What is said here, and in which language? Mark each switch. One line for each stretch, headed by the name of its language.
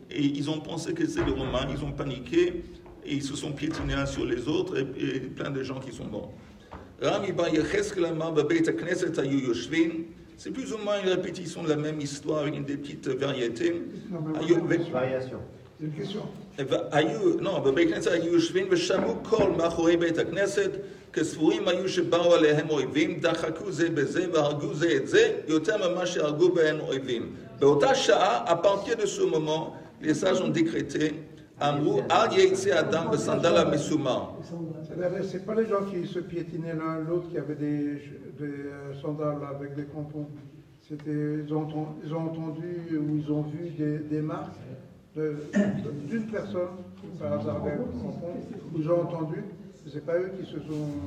French: Et ils ont pensé que c'était les Romains, ils ont paniqué. Et ils se sont piétinés uns sur les autres, et plein de gens qui sont morts. C'est plus ou moins une répétition de la même histoire avec des petites variétés. Variation. C'est une question.
Hebrew: Non, בבית כנסת היו יושבים ושמעו קול מאחורי בית הכנסת כספורים היו שבאו עליהם אויבים, דחקו זה בזה והרגו זה את זה, יותר ממה שהרגו בהן אויבים. באותה שעה,
French: à partir de ce moment, les sages ont décrété, אמרו,
Hebrew: אל יצא אדם בסנדל המסומר.
French: C'est pas les gens qui se piétinaient l'un l'autre qui avaient des sandales avec des crampons. Ils ont entendu ou ils ont vu des marques d'une personne, par hasard avec des crampons, ils ont entendu, mais c'est pas eux qui se sont...